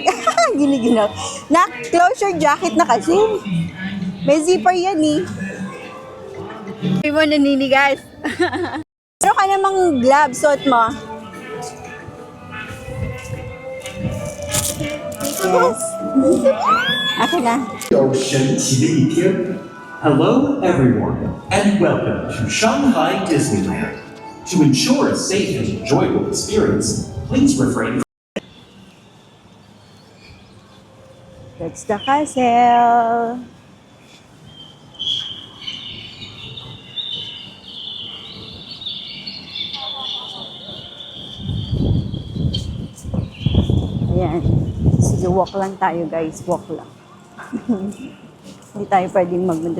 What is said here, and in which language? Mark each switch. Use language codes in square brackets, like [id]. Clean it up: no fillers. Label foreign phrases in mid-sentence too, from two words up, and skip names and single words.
[tl] Giniginaw. [en] Closure jacket [tl] na kasi. May zipper yan eh. Hindi mo naninigas. Meron ka namang gloves, suot mo. Yes. Akin na. [zh] 有神奇的一天。Hello, [en] everyone, and welcome to Shanghai Disneyland. To ensure a safe and enjoyable experience, please refrain. That's the castle. [tl] Ayan. Sige, walk lang tayo guys. Walk lang. Hindi tayo pwedeng magmadali.